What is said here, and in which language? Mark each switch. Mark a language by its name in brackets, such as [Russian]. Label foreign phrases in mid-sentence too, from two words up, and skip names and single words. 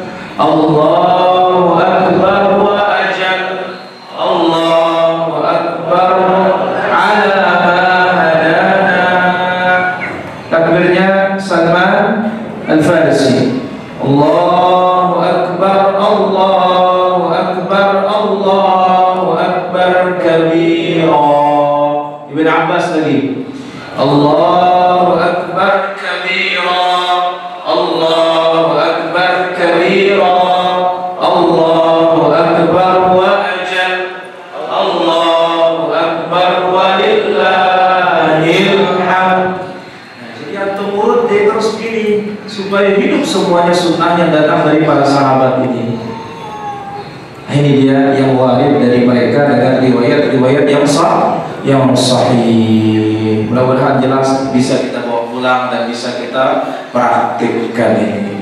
[Arabic] الله أكبر وأجل، الله أكبر على ما هدانا. [Indonesian] Takbirnya Salman Al-Farisi. [Arabic] الله أكبر، الله أكبر، الله أكبر كبيرا. [Indonesian] Ibn Abbas lagi. [Arabic] الله أكبر كبيرا، الله أكبر كبيرا، الله أكبر وأجل، الله أكبر ولله الحمد. [Indonesian] Jadi antum urut deh terus pilih supaya hidup semuanya sunnah yang datang dari para sahabat ini. Ini dia yang warid dari mereka dengan riwayat-riwayat yang sahih. Mudah-mudahan jelas bisa kita bawa pulang dan bisa kita praktikkan ini.